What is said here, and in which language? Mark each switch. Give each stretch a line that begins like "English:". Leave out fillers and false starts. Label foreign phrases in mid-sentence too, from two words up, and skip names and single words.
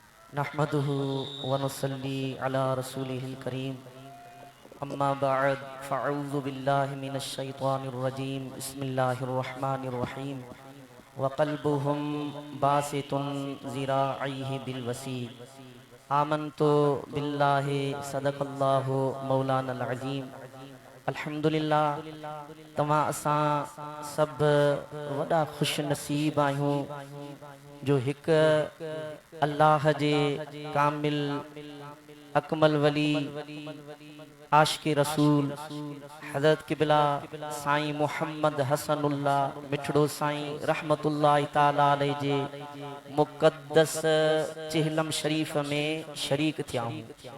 Arabic: نحمده ونصلي على رسوله الكريم أما بعد فأعوذ بالله من الشيطان الرجيم بسم الله الرحمن الرحيم وكلبهم باسط ذراعيه بالوصيد آمنت بالله صدق الله مولانا العظيم.
Sindhi: अल्हम्दुलिल्लाह तमां असां सब वॾा खुश नसीब आहियूं जो हिक अल्लाह जे कामिल अकमल वली आशिक़ रसूल हज़रत क़िबला साईं मोहम्मद हसनुल्लाह मिठड़ो साईं
Arabic: رحمة الله تعالى عليه
Sindhi: जे मुक़द्दस चिहलम शरीफ में शरीक थिया हूं।